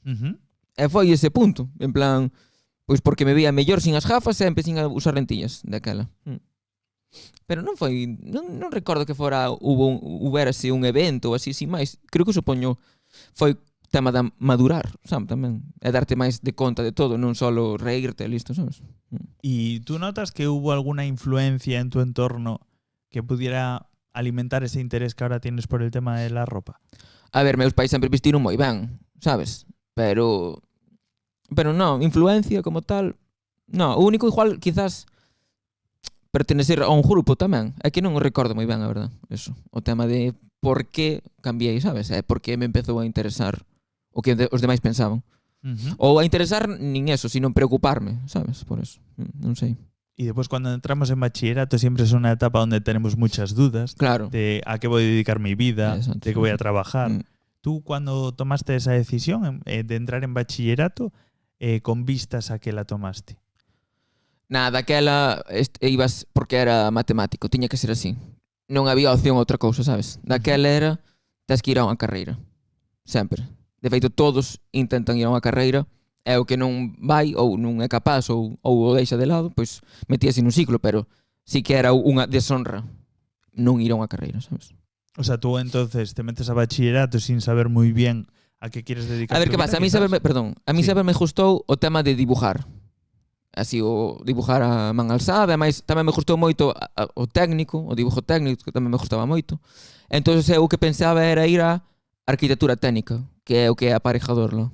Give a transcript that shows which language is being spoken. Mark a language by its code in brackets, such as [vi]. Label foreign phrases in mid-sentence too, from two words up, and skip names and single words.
[gl] E foi ese punto, en plan, pois porque me veía mellor sin as gafas e empecé a usar lentillas daquela. Pero non foi, non recordo que huberase un evento ou así, sin máis. Creo que supoño foi tema de madurar, sabe, tamén. É darte máis de conta de todo, non só reírte, listo, sabes? [es] ¿Y tú notas que hubo alguna influencia en tu entorno que pudiera alimentar ese interés que ahora tienes por el tema de la ropa? [gl] A ver, meus pais sempre vestiron moi ben, sabes? Pero non, influencia como tal, non. O único igual, quizás, pertenecer a un grupo tamén. É que non o recordo moi ben, a verdad, eso. O tema de por que cambiei, sabes? É porque me empezou a interesar o que os demais pensaban. Ou a interesar nin eso, sino preocuparme, sabes? Por eso, non sei. [es] Y después cuando entramos en bachillerato siempre es una etapa donde tenemos muchas dudas. Claro. De a qué voy a dedicar mi vida, exacto, de qué voy a trabajar. Tú cuando tomaste esa decisión de entrar en bachillerato, con vistas a qué la tomaste? [gl] Nada, daquela ibas porque era matemático, tiña que ser así. Non había opción a outra cousa, sabes? Daquela era, tes que ir a unha carreira. Sempre. De feito, todos intentan ir a unha carreira, e o que non vai, ou non é capaz, ou o deixa de lado, pois metíase nun ciclo, pero sí que era unha deshonra non ir a unha carreira, sabes? [es] O sea, tú entonces te metes a bachillerato sin saber muy bien a qué quieres dedicar. [gl] A ver, que pasa? A mí sempre me gustou o tema de dibujar. Así, o dibujar a man alzada, mas tamén me gustou moito o técnico, o dibujo técnico, que tamén me gustaba moito. Entón, eu o que pensaba era ir a arquitectura técnica, que é o que é aparejador, non?